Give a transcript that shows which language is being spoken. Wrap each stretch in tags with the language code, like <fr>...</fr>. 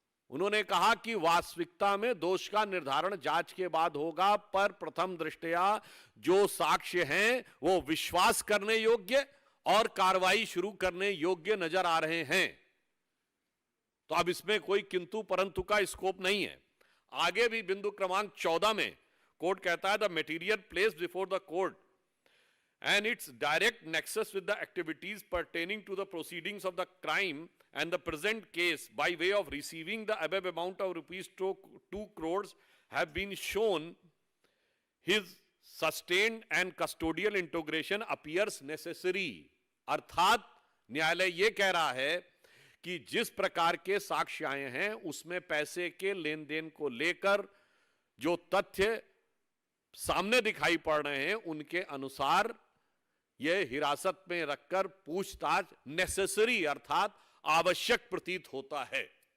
<hi>उन्होंने कहा कि वास्तविकता में दोष का निर्धारण जांच के बाद होगा, पर प्रथम दृष्टया जो साक्ष्य हैं वो विश्वास करने योग्य और कार्रवाई शुरू करने योग्य नजर आ रहे हैं। तो अब इसमें कोई किंतु परंतु का स्कोप नहीं है। आगे भी बिंदु क्रमांक 14 में कोर्ट कहता है,</hi> <en>The material placed before the court and its direct nexus with the activities pertaining to the proceedings of the crime and the present case by way of receiving the above amount of rupees 2 crores have been shown his sustained and custodial integration appears necessary।</en> <hi>अर्थात न्यायालय ये कह रहा है कि जिस प्रकार के साक्ष्य आए हैं उसमें पैसे के लेन देन को लेकर जो तथ्य सामने दिखाई पड़ रहे हैं उनके अनुसार यह हिरासत में रखकर पूछताछ नेसेसरी अर्थात आवश्यक प्रतीत होता है।</hi>